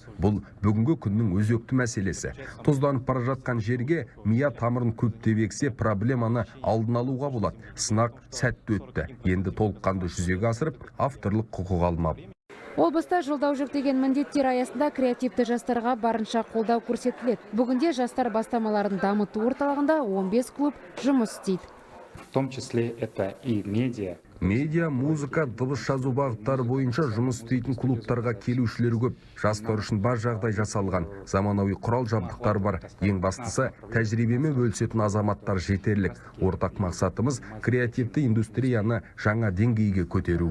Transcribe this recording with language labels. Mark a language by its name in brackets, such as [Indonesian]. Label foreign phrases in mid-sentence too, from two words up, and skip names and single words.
[Kazakh] Бұл бүгінгі күннің өзекті мәселесі. Тұзданып бара жатқан жерге мия тамырын көптеп ексе, проблеманы алдын алуға болады. Сынақ сәтті өтті. Енді толыққанды жүзеге асырып, авторлық құқық алмап. Облыста жолдау жүктеген міндеттер аясында креативті жастарға барынша қолдау көрсетіледі. Бүгінде жастар бастамаларын дамыту орталығында 15 клуб жұмыс істейді. [Russian] В том числе это и медиа. [Kazakh] Медиа, музыка, дыбыс жазу бағыттары бойынша жұмыс істейтін клубтарға келушілер көп. Жастар үшін бар жағдай жасалған. Заманауи құрал жабдықтар бар. Ең бастысы тәжірибемен бөлісетін азаматтар жетерлік. Ортақ мақсатымыз креативті индустрияны жаңа деңгейге көтеру.